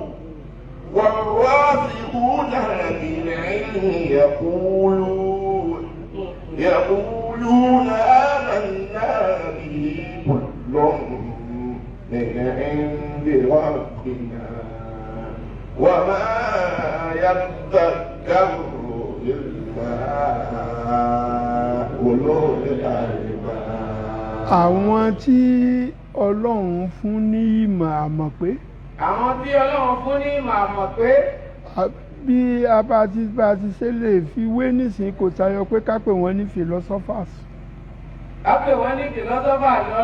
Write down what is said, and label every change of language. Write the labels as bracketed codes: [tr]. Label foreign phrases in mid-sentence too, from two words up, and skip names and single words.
[ar] والراسخون في العلم يقولون آمنا به كل من عند ربنا وما يذكر إلا أولو الألباب. [yo] Àwọn tí Ọlọ́run fún ní ìmọ̀ àmọ̀ pé. Àwọn tí Ọlọ́run fún ní ìmọ̀ àmọ̀ pé. Bí a bá ti ṣe lè fi wé nísìnyí kò tayọ pé ká pè wọ́n ní philosophers. Ká pè wọ́n ní philosophers ní